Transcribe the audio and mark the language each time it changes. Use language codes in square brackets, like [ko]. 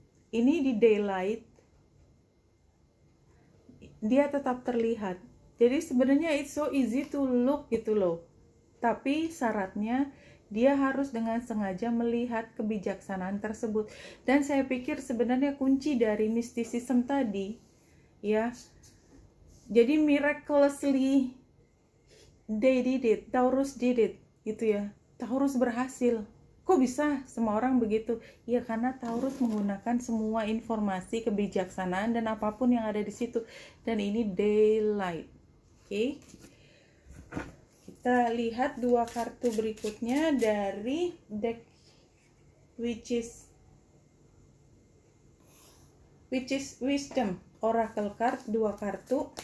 [id] Ini di daylight, dia tetap terlihat. Jadi sebenarnya [en] it's so easy to look [id] gitu loh. Tapi syaratnya dia harus dengan sengaja melihat kebijaksanaan tersebut. Dan saya pikir sebenarnya kunci dari mysticism tadi, ya. [en] Jadi miraculously they did it, Taurus did it, [id] gitu ya. Taurus berhasil. Kok bisa semua orang begitu? Ya karena Taurus menggunakan semua informasi, kebijaksanaan, dan apapun yang ada di situ. Dan ini daylight. Oke. Kita lihat 2 kartu berikutnya dari deck which is Wisdom Oracle card. 2 kartu.